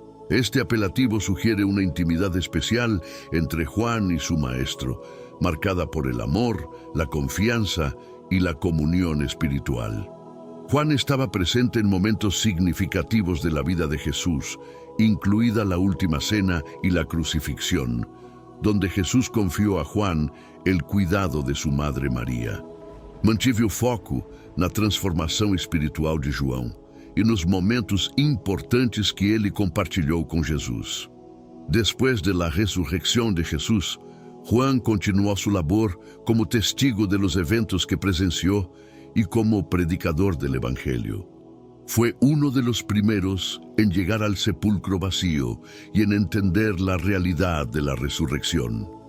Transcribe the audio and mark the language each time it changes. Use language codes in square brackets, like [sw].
[es] Este apelativo sugiere una intimidad especial entre Juan y su maestro, marcada por el amor, la confianza y la comunión espiritual. Juan estaba presente en momentos significativos de la vida de Jesús, incluida la última cena y la crucifixión, donde Jesús confió a Juan el cuidado de su madre Maria. [pt] Mantive o foco na transformação espiritual de João e nos momentos importantes que ele compartilhou com Jesus. [es] Después de la resurrección de Jesús, Juan continuó su labor como testigo de los eventos que presenció y como predicador del Evangelio. Fue uno de los primeros en llegar al sepulcro vacío y en entender la realidad de la resurrección.